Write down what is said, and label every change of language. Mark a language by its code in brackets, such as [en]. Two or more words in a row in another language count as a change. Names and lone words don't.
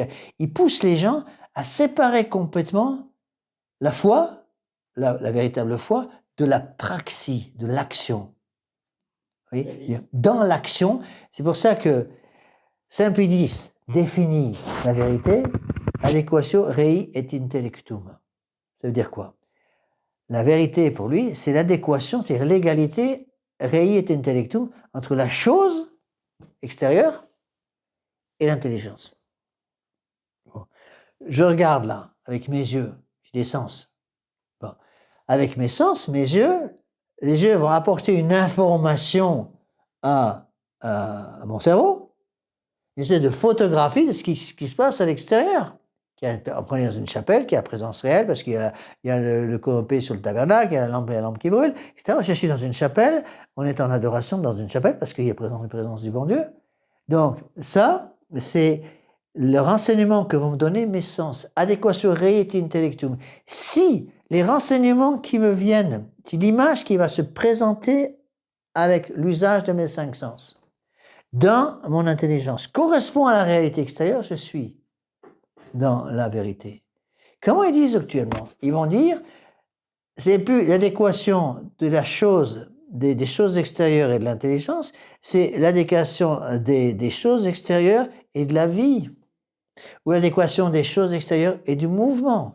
[fr] Ils poussent les gens à séparer complètement la foi, la véritable foi, de la praxis, de l'action. Dans l'action, c'est pour ça que Saint Pédis définit la vérité, [la] adequatio rei et intellectum. [fr] Ça veut dire quoi? La vérité, pour lui, c'est l'adéquation, c'est l'égalité, [la] rei et intellectum, [fr] entre la chose extérieure et l'intelligence. Bon. Je regarde là, avec mes yeux, j'ai des sens. Bon. Avec mes sens, mes yeux, les yeux vont apporter une information à mon cerveau, une espèce de photographie de ce qui se passe à l'extérieur. On est dans une chapelle qui a la présence réelle, parce qu'il y a le canopé sur le tabernacle, il y a la lampe qui brûle, etc. Je suis dans une chapelle, on est en adoration dans une chapelle, parce qu'il y a une présence du bon Dieu. Donc, ça, c'est le renseignement que vont me donner mes sens. [la] Adequatio rei et intellectum. [fr] Si les renseignements qui me viennent, si l'image qui va se présenter avec l'usage de mes 5 sens, dans mon intelligence, correspond à la réalité extérieure, je suis dans la vérité. Comment ils disent actuellement? Ils vont dire, c'est plus l'adéquation de la chose, des choses extérieures et de l'intelligence, c'est l'adéquation des choses extérieures et de la vie, ou l'adéquation des choses extérieures et du mouvement.